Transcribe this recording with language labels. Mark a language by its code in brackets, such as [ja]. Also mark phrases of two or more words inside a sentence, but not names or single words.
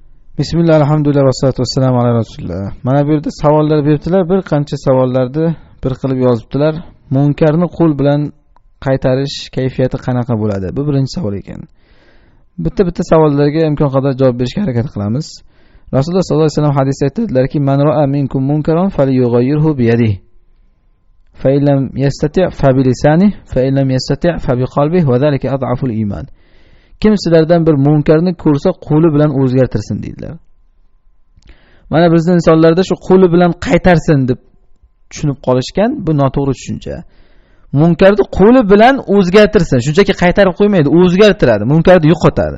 [ar] بسم الله، الحمد لله، والصلاة والسلام على رسول الله. [uz] Mana bu yerda savollar beribdilar. Bir qancha savollarni bir qilib yozibdilar. Munkarni qo'l bilan qaytarish kayfiyati qanaqa bo'ladi? Bu birinchi savol ekan. Bitta savollarga imkon qadar javob berishga harakat qilamiz. Rasululloh [ar] صلى الله عليه وسلم [uz] hadisda aytadilarki, [ar] "من رأى منكم منكرا فليغيره بيده. فإن لم يستطع فبلسانه، فإن لم يستطع فبقلبه وذلك أضعف الإيمان." [uz] Kim sizlardan bir munkarni ko'rsa qo'li bilan o'zgartirsin dedilar. Mana bizning insonlarda shu qo'li bilan qaytarsin deb tushunib qolishgan, bu noto'g'ri tushuncha. Munkarni qo'li bilan o'zgartirsin, shunchaki qaytarib qo'ymaydi, o'zgartiradi, munkarni yo'qotadi.